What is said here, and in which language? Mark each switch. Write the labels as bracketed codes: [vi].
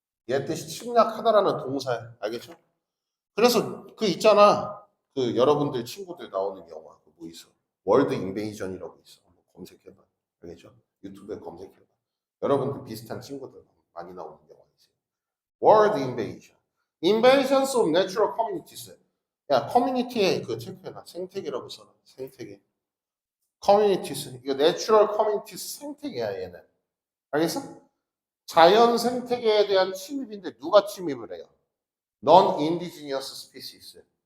[ko] 얘 뜻이 침략하다라는 동사야. 알겠죠? 그래서 그 있잖아. 그 여러분들 친구들 나오는 영화 그 뭐 있어? 월드 인베이전이라고 있어. 한번 검색해봐. 알겠죠? 유튜브에 검색해봐. 여러분들 비슷한 친구들 많이 나오는 영화 있어요. 월드 인베이전. [en] Invasions of natural communities. [ko] 야, 커뮤니티에 그 체크해놔. 생태계라고 써놔. 생태계. communities. 이거 [en] natural communities [ko] 생태계야, 얘는. 알겠어? 자연 생태계에 대한 침입인데 누가 침입을 해요? [en] Non-indigenous species.